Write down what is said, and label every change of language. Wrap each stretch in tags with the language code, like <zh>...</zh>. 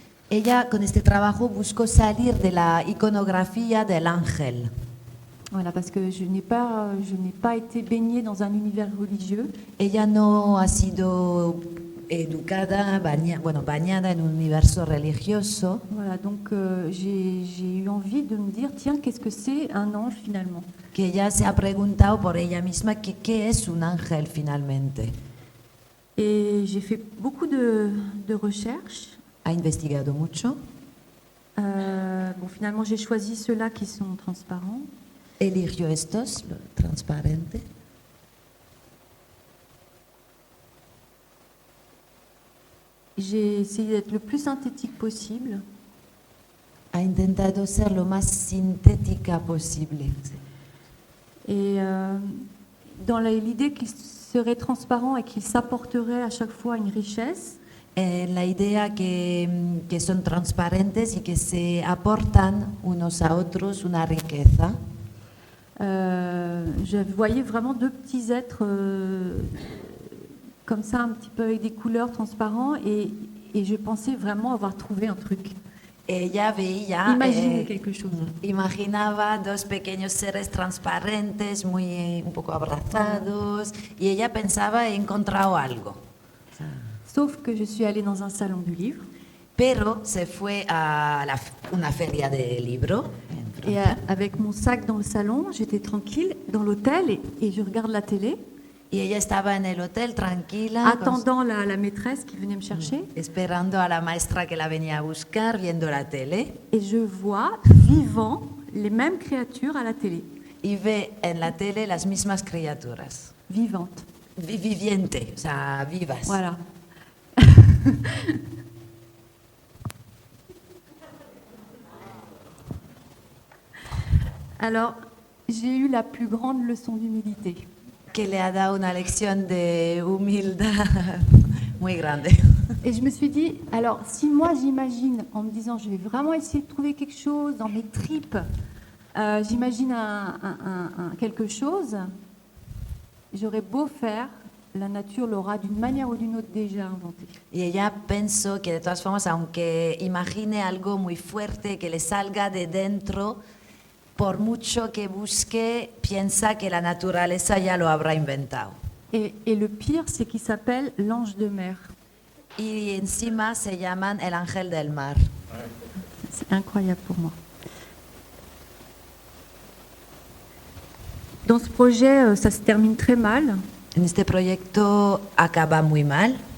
<es>Ella con este trabajo buscó salir de la iconografía del ángel.</es> <fr>Voilà, parce que je n'ai pas été baignée dans un univers religieux.</fr> <es>Ella no ha sido educada, bañada en un universo religioso.</es> <fr>Voilà, donc j'ai eu envie de me dire, tiens, qu'est-ce que c'est un ange finalement?</fr> <es>Que ella se ha preguntado por ella misma que qué es un ángel finalmente.</es> <fr>Et j'ai fait beaucoup de recherches.</fr> <es>Ha investigado mucho.</es> <fr>Bon, finalement, j'ai choisi ceux-là qui sont transparents.</fr> <es>Eligió estos, lo transparente.</es> <fr>J'ai essayé d'être le plus synthétique possible.</fr> <es>Ha intentado ser lo más sintética posible.</es> <fr>Et dans l'idée qu'il serait transparent et qu'il s'apporterait à chaque fois une richesse.</fr> <es>La idea que son transparentes y que se aportan unos a otros una riqueza.</es> <fr>Je voyais vraiment deux petits êtres comme ça, un petit peu avec des couleurs transparentes, et je pensais vraiment avoir trouvé un truc.</fr> <es>Ella veía,</es> <fr>Imaginer quelque chose.</fr> <es>Imaginaba dos pequeños seres transparentes, un poco abrazados, y ella pensaba, he encontrado algo.</es> <fr>Sauf que je suis allée dans un salon du livre.</fr> <es>Pero se fue a una feria de libro.</es> <fr>Et avec mon sac dans le salon, j'étais tranquille dans l'hôtel et je regarde la télé.</fr> <es>Y ella estaba en el hotel tranquila,</es> <fr>attendant la maîtresse qui venait me chercher.</fr> <es>Esperando a la maestra que la venía a buscar, viendo la tele.</es> <fr>Et je vois vivant les mêmes créatures à la télé.</fr> <es>Y ve en la tele las mismas criaturas.</es> <fr>Vivantes.</fr> <es>Viviente, o sea, vivas.</es> <fr>Voilà. Alors, j'ai eu la plus grande leçon d'humilité.</fr> <es>Que le ha dado una lección de humildad muy grande.</es> <fr>Et je me suis dit, alors si moi j'imagine en me disant je vais vraiment essayer de trouver quelque chose dans mes tripes, j'imagine quelque chose, j'aurais beau faire, la nature l'aura d'une manière ou d'une autre déjà inventé.</fr> <es>Y ella pensó que de todas formas, aunque imagine algo muy fuerte que le salga de dentro, por mucho que busque, piensa que la naturaleza ya lo habrá inventado.</es> <fr>Et le pire, c'est qu'il s'appelle l'ange de mer.</fr> <es>Y encima se llaman el ángel del mar.</es> <fr>C'est incroyable pour moi. Dans ce projet, ça se termine très mal.</fr> <es>En este proyecto acaba muy mal.</es>